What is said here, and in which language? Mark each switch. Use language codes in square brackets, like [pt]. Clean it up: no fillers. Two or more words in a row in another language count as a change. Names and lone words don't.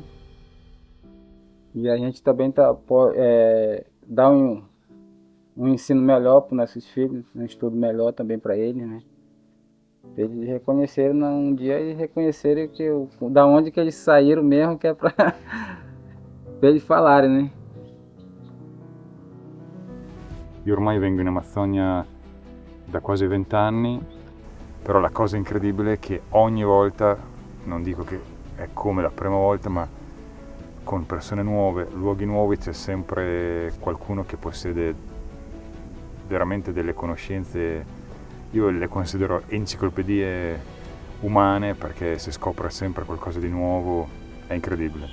[pt] E a gente também dá um ensino melhor para os nossos filhos, um estudo melhor também para eles, né? Eles reconheceram um dia e reconhecerem da onde que eles saíram mesmo, que é para eles falarem, né? [it] Io ormai vengo in Amazzonia da quasi 20 anni, però la cosa incredibile è che ogni volta, non dico che è come la prima volta, ma con persone nuove, luoghi nuovi, c'è sempre qualcuno che possiede veramente delle conoscenze, io le considero enciclopedie umane perché si scopre sempre qualcosa di nuovo, è incredibile.